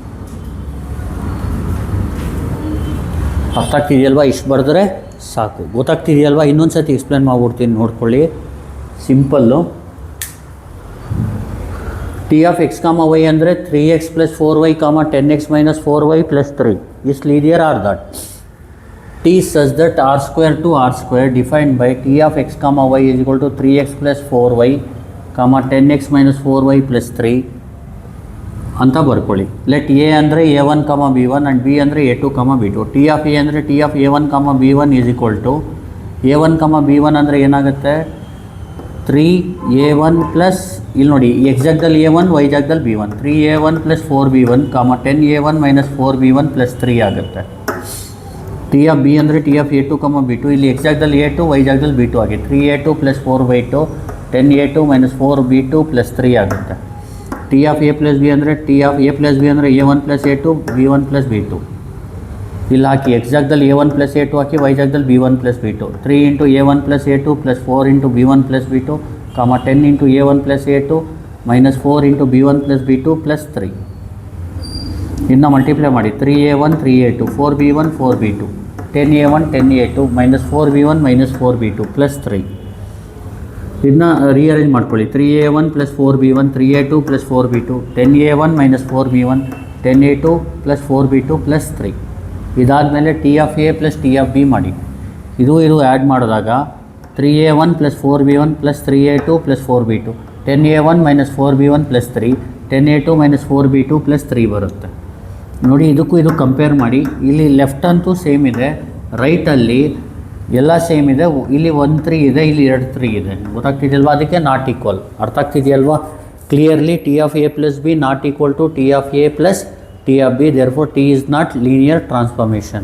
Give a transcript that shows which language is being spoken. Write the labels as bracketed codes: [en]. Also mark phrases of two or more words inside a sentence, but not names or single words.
[kn] ಅರ್ಥ ಆಗ್ತಿದೆಯಲ್ವಾ? ಇಷ್ಟು ಬರೆದ್ರೆ ಸಾಕು. ಗೊತ್ತಾಗ್ತಿದೆಯಲ್ವಾ? ಇನ್ನೊಂದು ಸತಿ ಎಕ್ಸ್ಪ್ಲೇನ್ ಮಾಡ್ಬಿಡ್ತೀನಿ, ನೋಡ್ಕೊಳ್ಳಿ. [en] ಸಿಂಪಲ್ಲು. T of x comma y ಅಂದರೆ 3x + 4y, 10x - 4y + 3 is linear or that t such that r² to r² defined by t of x comma y is equal to 3x + 4y, 10x - 4y + 3 [kn] ಅಂತ ಬರ್ಕೊಳ್ಳಿ. [en] let A ಅಂದರೆ a1, b1 and B ಅಂದರೆ a2, b2. T of A ಅಂದರೆ T of a1, b1 is equal to a1, [kn] b1 ಅಂದರೆ ಏನಾಗುತ್ತೆ? 3a1 ಪ್ಲಸ್, ಇಲ್ಲಿ ನೋಡಿ, ಎಕ್ಸ್ ಜಾಗದಲ್ಲಿ a1, ವೈ ಜಾಗದಲ್ಲಿ b1, 3a1 + 4b1, 10a1 - 4b1 + 3 ಆಗುತ್ತೆ. [en] T of B [kn] ಅಂದರೆ [en] T of a2, b2, [kn] ಇಲ್ಲಿ ಎಕ್ಸ್ ಜಾಗದಲ್ಲಿ a2, ವೈ ಜಾಗದಲ್ಲಿ b2 ಆಗಿ 3a2 + 4y2, 10a2 - 4b2 + 3 ಆಗುತ್ತೆ. [en] T of A plus B ಅಂದರೆ T of A plus B ಅಂದರೆ a1 + a2, b1 + b2. [kn] ಇಲ್ಲಿ ಹಾಕಿ ಎಕ್ಸ್ ಜಾಗದಲ್ಲಿ a1 + a2 ಹಾಕಿ, ವೈ ಜಾಗದಲ್ಲಿ b1 + b2. 3 × a1 + a2 + 4 × b1 + b2, 10 × a1 + a2 - 4 × b1 + b2 + 3. ಇನ್ನು ಮಲ್ಟಿಪ್ಲೈ ಮಾಡಿ 3a1 3a2 4b1 4b2 10a1 10a2 -4b1 -4b2 +3. ಇದನ್ನ ರೀಅರೇಂಜ್ ಮಾಡ್ಕೊಳ್ಳಿ. 3a1 + 4b1 3a2 + 4b2 10a1 - 4b1 10a2 + 4b2 +3. [en] ಇದಾದಮೇಲೆ T of A plus T of B [kn] ಮಾಡಿ. ಇದು ಆ್ಯಡ್ ಮಾಡಿದಾಗ [en] 3a1 + 4b1 + 3a2 + 4b2 10a1 - 4b1 +3 10a2 - [kn] 4b2 +3 ಬರುತ್ತೆ. ನೋಡಿ, ಇದು ಕಂಪೇರ್ ಮಾಡಿ. ಇಲ್ಲಿ ಲೆಫ್ಟ್ ಅಂತೂ ಸೇಮ್ ಇದೆ, ರೈಟಲ್ಲಿ ಎಲ್ಲ ಸೇಮ್ ಇದೆ. ಇಲ್ಲಿ 1 3 ಇದೆ, ಇಲ್ಲಿ 2 3 ಇದೆ. ಗೊತ್ತಾಗ್ತಿದೆಯಲ್ವಾ? ಅದಕ್ಕೆ [en] not equal. [kn] ಅರ್ಥ ಆಗ್ತಿದೆಯಲ್ವಾ? [en] clearly T of A plus B not equal to T of A plus T of B, therefore T is not linear transformation.